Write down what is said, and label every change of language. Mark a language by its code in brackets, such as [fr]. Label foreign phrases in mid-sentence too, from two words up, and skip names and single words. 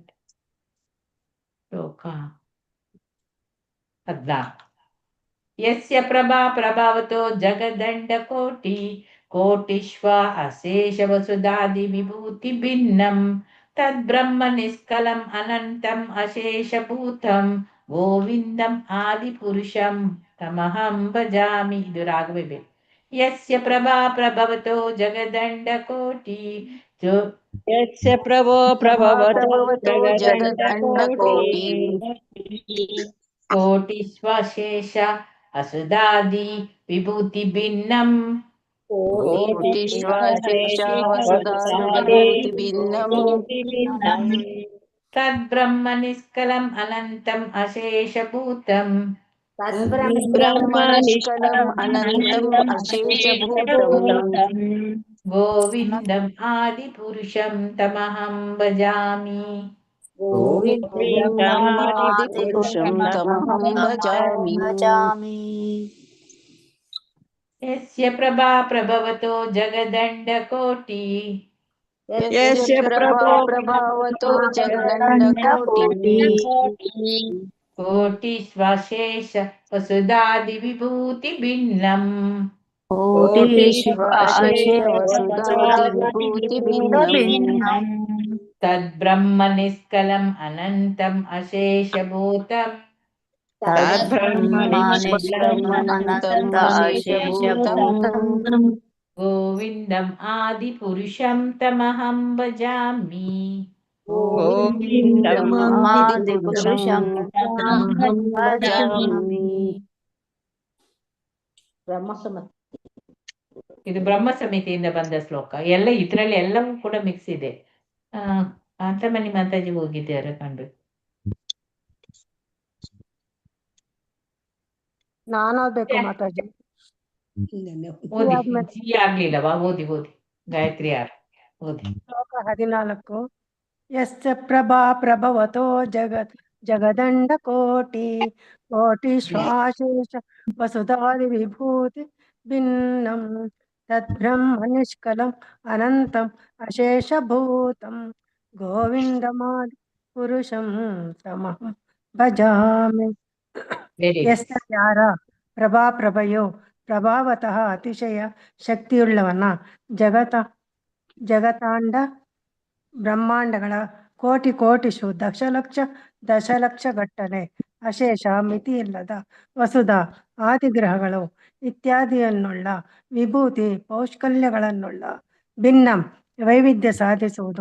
[kn] ಶ್ಲೋಕ 14. [sa] ಯಸ್ಯ ಪ್ರಭಾ ಪ್ರಭಾವತೋ ಜಗದಂಡ ಕೋಟಿಶ್ವ ಅಶೇಷ ವಸುಧಾದಿ ವಿಭೂತಿ ಭಿನ್ನಂ ತದ್ಬ್ರಹ್ಮ ನಿಷ್ಕಲಂ ಅನಂತಂ ಅಶೇಷ ಭೂತಂ ಗೋವಿಂದಂ ಆದಿ ಪುರುಷಂ ತಮಹಂ ಭಜಾಮಿ. [kn] ಇದು ರಾಘವೇಬೇಕು. [sa] ಯಸ್ಯ ಪ್ರಭಾ ಪ್ರಭವತೋ ಜಗದಂಡ ಕೋಟಿ ಯಸ್ಯ ಪ್ರಭೋ ಪ್ರಭವತೋ ಜಗದಂಡ ಕೋಟಿ ಕೋಟಿಶ್ವಶೇಷ ಅಸುಧಾದಿ ವಿಭೂತಿ ಭಿನ್ನಂ ಕೋಟಿಶ್ವಶೇಷ ವಸುಧಾದಿ ವಿಭೂತಿ ಭಿನ್ನಂ ತದ್ಬ್ರಹ್ಮ ನಿಷ್ಕಲಂ ಅನಂತಂ ಅಶೇಷ ಭೂತಂ ಬ್ರಹ್ಮ ನಿಷ್ಕಲಂ ಅನಂತಂ ಅಶೇಷ ಭೂತಂ ಗೋವಿಂದಂ ಆದಿ ಪುರುಷಂ ತಮಹಂ ಭಜಾಮಿ. ಗೋವಿಂದಂ ಆದಿ ಪುರುಷಂ ತಮಹಂ ಭಜಾಮಿ. ಯಸ್ಯ ಪ್ರಭಾ ಪ್ರಭವತೋ ಜಗದಂಡ ಕೋಟಿ ಯಸ್ಯ ಪ್ರಭೋ ಪ್ರಭಾವತೋ ಜಗದಂಡ ಕೋಟಿ ಕೋಟಿಶ್ವಶೇಷ ವಸುಧಾದಿ ವಿಭೂತಿ ಭಿನ್ನಂ ಕೋಟಿಶ್ವಶೇಷ ವಸುಧಾದಿ ವಿಭೂತಿ ಭಿನ್ನಂ ತದ್ಬ್ರಹ್ಮ ನಿಷ್ಕಲಂ ಅನಂತಂ ಅಶೇಷ ಭೂತಂ ತದ್ಬ್ರಹ್ಮ ನಿಷ್ಕಲಂ ಅನಂತಂ ಅಶೇಷ ಭೂತಂ ಗೋವಿಂದಂ ಆದಿ ಪುರುಷಂ ತಮಹಂ ಭಜಾಮಿ. ಗೋವಿಂದಂ ಆದಿ ಪುರುಷಂ ತಮಹಂ ಭಜಾಮಿ. [kn] ಇದು ಬ್ರಹ್ಮ ಸಮಿತಿಯಿಂದ ಬಂದ ಶ್ಲೋಕ. ಎಲ್ಲ ಇದರಲ್ಲಿ ಎಲ್ಲವೂ ಕೂಡ ಮಿಕ್ಸ್ ಇದೆ. ಕಾಂತಮಣಿ ಮಾತಾಜಿ ಹೋಗಿದ್ದಾರೆ ಕಾಣ್ಬೇಕು. ನಾನು ಓದ್ಬೇಕು ಮಾತಾಜಿ. ಓದಿ ಆಗ್ಲಿಲ್ಲವಾ? ಓದಿ ಗಾಯತ್ರಿ ಯಾರು ಓದಿ. [sa] ಶ್ಲೋಕ 14. ಯಸ್ಯ ಪ್ರಭಾ ಪ್ರಭವತೋ ಜಗದಂಡ ಕೋಟಿಶ್ವಾಶೇಷ ವಸುಧಾದಿ ವಿಭೂತಿ ಭಿನ್ನಂ ತದ್ಬ್ರಹ್ಮ ನಿಷ್ಕಲಂ ಅನಂತಂ ಅಶೇಷ ಭೂತಂ ಗೋವಿಂದಮಾದಿ ಪುರುಷಂ ತಮಹಂ ಭಜಾಮಿ. [kn] ಯಸ್ಯ ಯಾರ ಪ್ರಭೆಯೋ ಪ್ರಭಾವತಃ ಅತಿಶಯ ಶಕ್ತಿಯುಳ್ಳವನ ಜಗತಾಂಡ ಬ್ರಹ್ಮಾಂಡಗಳ ಕೋಟಿಶು ದಶಲಕ್ಷ ಗಟ್ಟಲೆ ಅಶೇಷ ಮಿತಿಯಿಲ್ಲದ ವಸುಧ ಆದಿಗ್ರಹಗಳು ಇತ್ಯಾದಿಯನ್ನುಳ್ಳ ವಿಭೂತಿ ಪೌಷ್ಕಲ್ಯಗಳನ್ನುಳ್ಳ ಭಿನ್ನಂ ವೈವಿಧ್ಯ ಸಾಧಿಸುವುದು.